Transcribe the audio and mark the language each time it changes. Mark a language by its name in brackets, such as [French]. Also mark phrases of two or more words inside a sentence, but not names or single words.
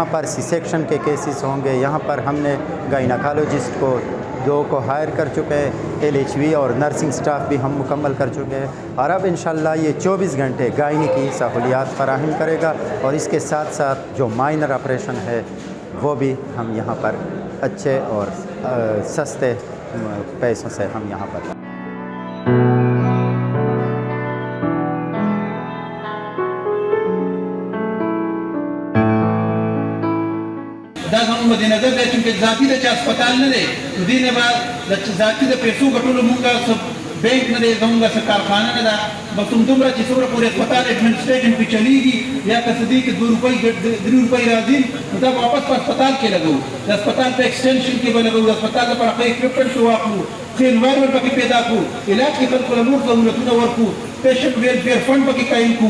[Urdu] پر C سیکشن کے کیسز ہوں گے، یہاں پر ہم نے گائناکالوجسٹ کو 2 کو ہائر کر چکے ہیں، LHV اور [English] nursing staff [Urdu] بھی ہم مکمل کر چکے ہیں اور اب ان شاء اللہ یہ 24 گھنٹے گائنی کی سہولیات فراہم کرے گا اور اس کے ساتھ ساتھ جو [English] minor operation [Urdu] ہے وہ بھی ہم یہاں پر اچھے اور سستے پیسوں سے ہم یہاں پر [Pashto] دا زموږ مد نظر دی چې ذاتي د چا هسپتال نه دی نو دې نه به د ذاتي د پیسو ګټلو مونږه بینک نه دی، زموږ څه کارخانه نه ده، بس همدومره چې څومره پورې [English] hospital administration [Pashto] پې چلیږي یا که څه دي کې 2 روپۍ 3 روپۍ راځي نو دا به واپس په هسپتال کې لګوو، د هسپتال په ایکسټینشن کې به لګوو، د هسپتال لپاره ښه اکوپمنټ واخلو، ښه انوایرمنټ پکې پیدا کړو، علاج کې خلکو له نور ضرورتونه ورکړو، [English] patient welfare fund [Pashto] پکې قایم کړو.